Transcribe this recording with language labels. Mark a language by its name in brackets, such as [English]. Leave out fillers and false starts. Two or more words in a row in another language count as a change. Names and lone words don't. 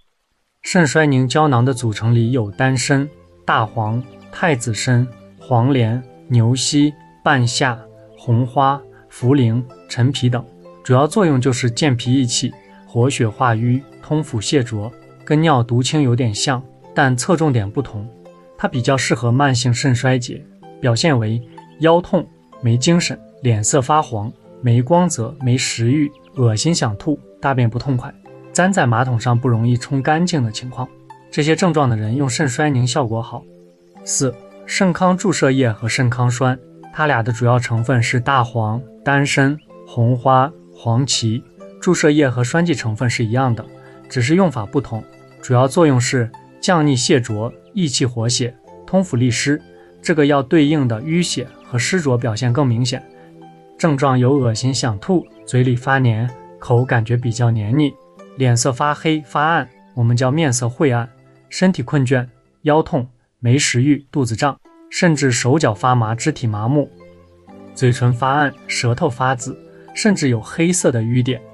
[Chinese] 腎衰凝膠囊的組成裡有丹參、大黃、太子參、黃連、牛膝、半夏、紅花、茯苓、陳皮等，主要作用就是健脾益氣、活血化瘀、通腑泄濁，跟尿毒清有點像，但側重點不同。它比較適合慢性腎衰竭，表現為腰痛、沒精神、臉色發黃、沒光澤、沒食慾、噁心想吐、大便不痛快、粘在馬桶上不容易沖乾淨的情況。這些症狀的人用腎衰凝效果好。四、肾康注射液和腎康栓，它倆的主要成分是大黃、丹參、紅花、黃芪、 注射液和栓劑成分是一樣的，只是用法不同，主要作用是降逆泄濁、益气活血、通腑利湿。这個药对應的淤血和濕濁表現更明顯，症狀有惡心想吐、嘴裡發黏、口感覺比較黏膩、臉色發黑發暗，我們叫面色晦暗，身體困倦、腰痛、沒食慾、肚子脹，甚至手腳發麻、肢體麻木，嘴唇發暗、舌頭發紫，甚至有黑色的瘀點。